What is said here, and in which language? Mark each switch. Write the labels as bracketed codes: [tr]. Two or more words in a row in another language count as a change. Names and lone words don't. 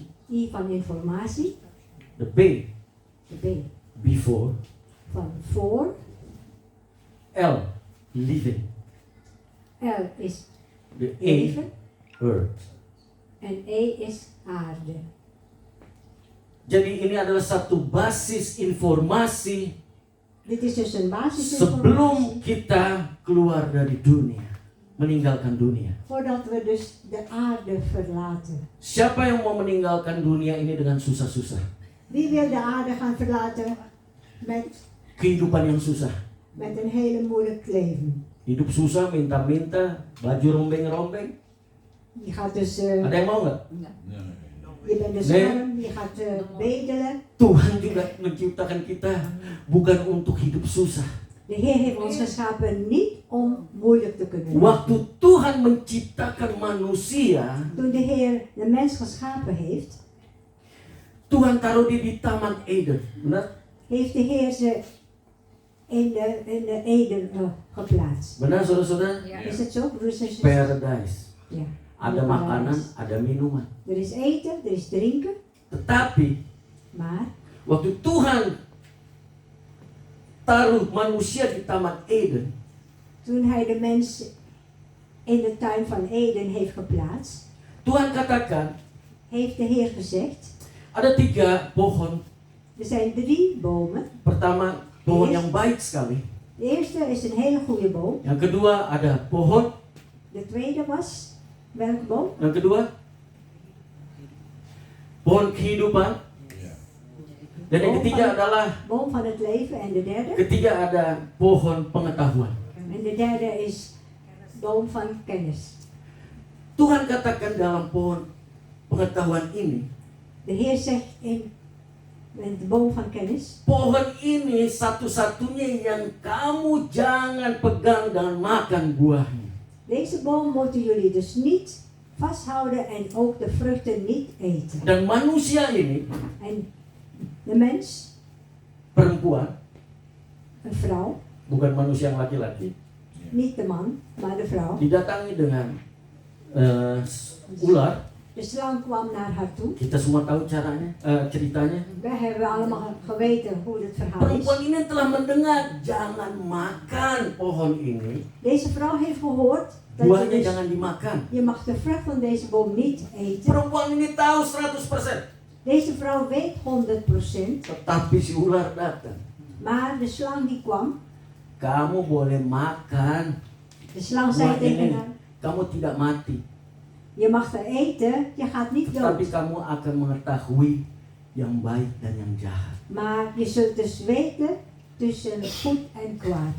[nl] I van informatie, De B, de B [en] before. [nl] van voor, [en] L, living. [nl] L is De E, leven [en] earth. [nl] en E is aarde. [id] Jadi ini adalah satu basis informasi [nl] Dit is dus een basisinformatie [id] sebelum kita keluar dari dunia, meninggalkan dunia. [nl] voordat we dus de aarde verlaten. [id] Siapa yang mau meninggalkan dunia ini dengan susah-susah? [nl] Wie wil de aarde gaan verlaten met [id] Kehidupan yang susah. [nl] een hele moeilijk leven? [id] Hidup susah, minta-minta, baju rombeng-rombeng. [nl] Je gaat dus, [id] Ada yang mau nggak? [nl] je bent dus Nee. arm, je gaat bedelen. [id] Tuhan juga menciptakan kita bukan untuk hidup susah. [nl] De Heer heeft ons geschapen niet om moeilijk te kunnen leven. [id] Waktu Tuhan menciptakan manusia, [nl] Toen de Heer de mens geschapen heeft, [id] Tuhan taruh dia di Taman Eden. Benar? [nl] heeft de Heer ze in de Eden geplaatst. [id] Benar saudara-saudara? [nl] Is het zo, broers en zusters? Paradise. Ja. [id] Ada makanan, ada minuman. [nl] Er is eten, er is drinken, [id] Tetapi [nl] maar [id] waktu Tuhan taruh manusia di Taman Eden, [nl] toen Hij de mens in de tuin van Eden heeft geplaatst, [id] Tuhan katakan [nl] heeft de Heer gezegd, [id] ada 3 pohon. [nl] er zijn 3 bomen. [id] Pertama, pohon yang baik sekali. [nl] De eerste is een hele goede boom. [id] Yang kedua ada pohon. [nl] De tweede was, welke boom? [id] Yang kedua, pohon kehidupan. Dan yang ketiga adalah, [nl] Boom van het leven. En de derde? [id] ketiga ada pohon pengetahuan. [nl] En de derde is boom van kennis. [id] Tuhan katakan dalam pohon pengetahuan ini, [nl] De Heer zegt in de boom van kennis, [id] pohon ini satu-satunya yang kamu jangan pegang dan makan buahnya. [nl] deze boom moeten jullie dus niet vasthouden en ook de vruchten niet eten. [id] Dan manusia ini, [nl] En de mens, [id] perempuan, [nl] een vrouw, [id] bukan manusia yang laki-laki, [nl] niet de man, maar de vrouw. [id] didatangi dengan ular. [nl] De slang kwam naar haar toe. [id] Kita semua tahu caranya, ceritanya. [nl] Wij hebben allemaal geweten hoe het verhaal [id] Perempuan [nl] is. [id] ini telah mendengar, jangan makan pohon ini, [nl] Deze vrouw heeft gehoord dat [id] buahnya [nl] je, dus, [id] jangan dimakan. [nl] je mag de vrucht van deze boom niet eten. [id] Perempuan ini tahu 100%, [nl] Deze vrouw weet 100%, [id] tetapi si ular datang. [nl] maar de slang die kwam, [id] Kamu boleh makan [nl] de slang [id] buah [nl] zei tegen [id] ini, [nl] haar, [id] kamu tidak mati, [nl] je mag er eten, je gaat niet [id] tetapi [nl] dood. [id] kamu akan mengetahui yang baik dan yang jahat. [nl] Maar je zult dus weten tussen goed en kwaad.